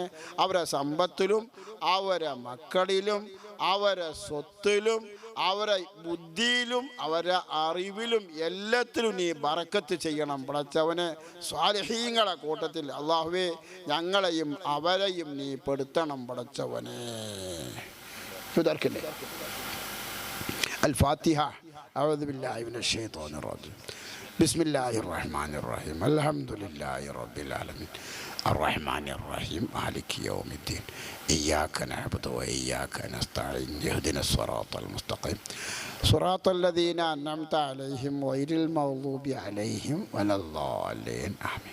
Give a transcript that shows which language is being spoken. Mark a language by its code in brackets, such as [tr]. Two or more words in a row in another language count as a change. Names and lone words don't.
[ml] അവരെ സമ്പത്തിലും അവരെ മക്കളിലും അവരെ സ്വത്തിലും അവരെ ബുദ്ധിയിലും അവരെ അറിവിലും എല്ലാത്തിലും നീ ബറക്കത്ത് ചെയ്യണം പടച്ചവനെ. സ്വാലിഹീങ്ങളെ കൂട്ടത്തിൽ അല്ലാഹുവേ ഞങ്ങളെയും അവരെയും നീ പെടുത്തണം പടച്ചവനെ. [ar] الفاتحة. أعوذ بالله من الشيطان الرجيم. بسم الله الرحمن الرحيم. الحمد لله رب العالمين الرحمن الرحيم مالك يوم الدين إياك نعبد وإياك نستعين اهدنا الصراط المستقيم صراط الذين أنعمت عليهم غير المغضوب عليهم ولا الضالين آمين.